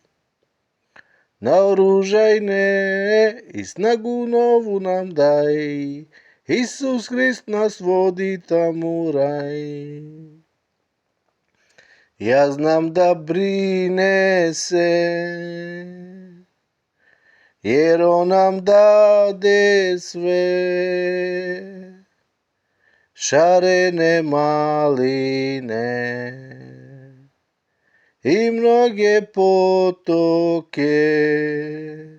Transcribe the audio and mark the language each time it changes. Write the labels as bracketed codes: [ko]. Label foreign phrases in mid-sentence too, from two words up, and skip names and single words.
[sr] Наоружај не и снагу нову нам дај. Исус Христ нас води таму рај. [mk] Јас знам да брине се, [sr] jer on nam dade sve. Šarene maline i mnoge potoke.